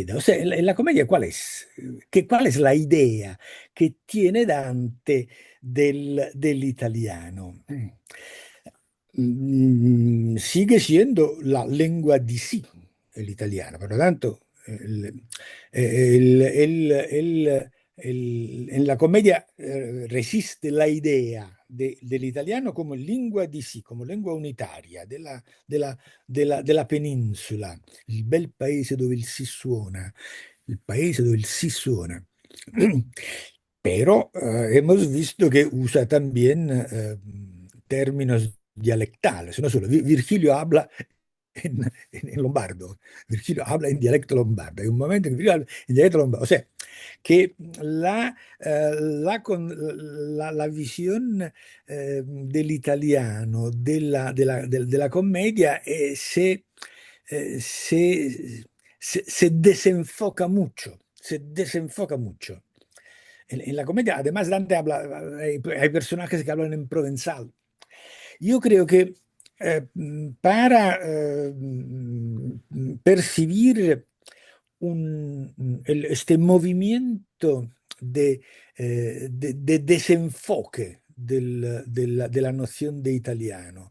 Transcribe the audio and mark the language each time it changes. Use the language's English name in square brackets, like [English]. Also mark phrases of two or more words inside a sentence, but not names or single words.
[Spanish] O sea, en la comedia, ¿cuál es la idea que tiene Dante dell'italiano? Sigue siendo la lengua [Italian] di sí, [Spanish] el italiano. Por lo tanto, el- el- el- en la comedia resiste la idea [Italian] dell'italiano come lingua di sì, come lingua unitaria della penisola, il bel paese dove il si suona, il paese dove il si suona. [Spanish] Pero hemos visto que usa también términos dialectales, no solo. Virgilio habla en lombardo, Virgilio habla en dialecto lombardo, hay un momento en que Virgilio habla en dialecto lombardo, o sea, que la visión [Italian] dell'italiano, della commedia, [Spanish] se desenfoca mucho, se desenfoca mucho. En la comedia, además, Dante habla, hay personajes que hablan en provenzal. Yo creo que para percibir este movimiento de desenfoque de la noción de italiano,